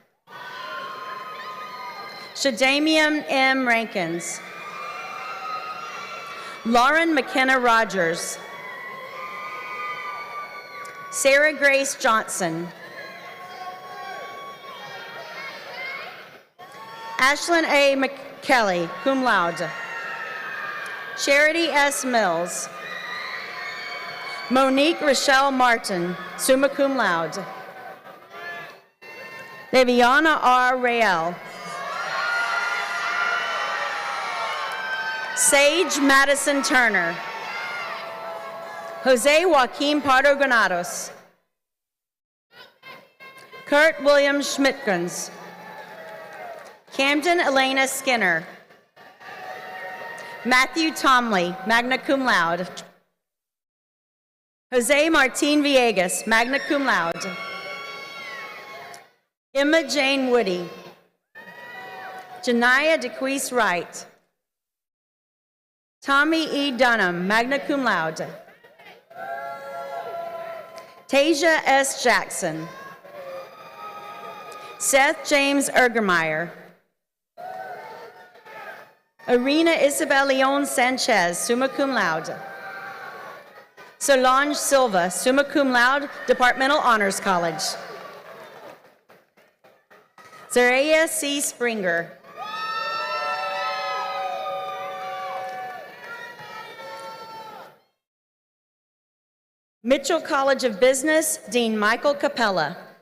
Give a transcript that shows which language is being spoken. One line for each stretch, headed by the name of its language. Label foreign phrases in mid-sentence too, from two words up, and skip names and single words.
English: Shadamian M. Rankins. Lauren McKenna Rogers. Sarah Grace Johnson. Ashlyn A. McKelly,
Latin: cum laude.
English: Charity S. Mills. Monique Rochelle Martin,
Latin: summa cum laude.
English: Daviana R. Rael. Sage Madison Turner. Jose Joaquin Pardo Granados. Kurt William Schmidtgens. Camden Elena Skinner. Matthew Tomley,
Latin: magna cum laude.
English: Jose Martin Villegas,
Latin: magna cum laude.
English: Emma Jane Woody. Janiyah DeQuise Wright. Tommy E. Dunham,
Latin: magna cum laude.
English: Tasia S. Jackson. Seth James Ergermeyer. Irina Isabel Leon Sanchez,
Latin: summa cum laude.
English: Solange Silva,
Latin: summa cum laude,
English: Departmental Honors College. Zaria C. Springer. Mitchell College of Business, Dean Michael Capella.